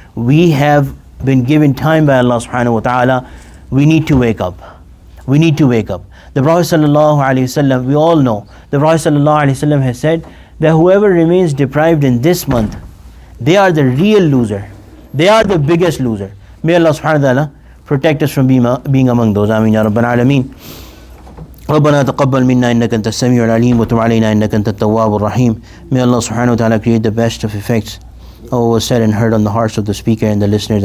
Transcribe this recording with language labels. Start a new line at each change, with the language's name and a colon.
English: We have been given time by Allah subhanahu wa ta'ala. We need to wake up. We need to wake up. The Prophet sallallahu alaihi wasallam, we all know, the Prophet sallallahu alaihi wasallam has said that whoever remains deprived in this month, they are the real loser. They are the biggest loser. May Allah subhanahu wa ta'ala protect us from being among those. Ameen ya Rabbal Alameen.
Arabic: ربنا تقبل منا إنك أنت السميع العليم وتب علينا إنك أنت التواب الرحيم.
English: May Allah subhanahu wa ta'ala create the best of effects of what was said and heard on the hearts of the speaker and the listeners.